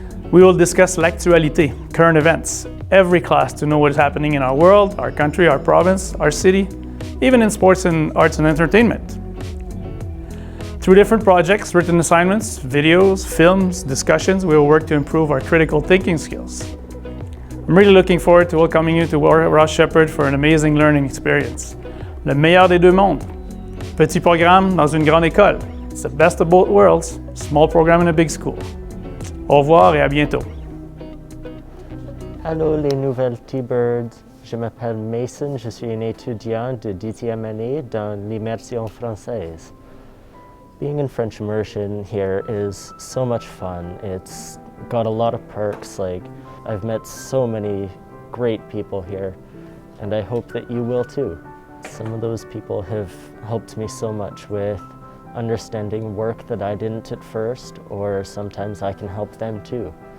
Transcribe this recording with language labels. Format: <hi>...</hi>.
<en>We will discuss l'actualité, current events, every class to know what is happening in our world, our country, our province, our city, even in sports and arts and entertainment. Through different projects, written assignments, videos, films, discussions, we will work to improve our critical thinking skills. I'm really looking forward to welcoming you to Ross Shepherd for an amazing learning experience.</en> <fr>Le meilleur des deux mondes. Petit programme dans une grande école.</fr> <en>It's the best of both worlds. Small program in a big school.</en> <fr>Au revoir et à bientôt. Allô les nouvelles T-Birds, je m'appelle Mason, je suis un étudiant de 10e année dans l'immersion française.</fr> <en>Being in French immersion here is so much fun. It's got a lot of perks, like I've met so many great people here, and I hope that you will too. Some of those people have helped me so much with understanding work that I didn't at first, or sometimes I can help them too.</en>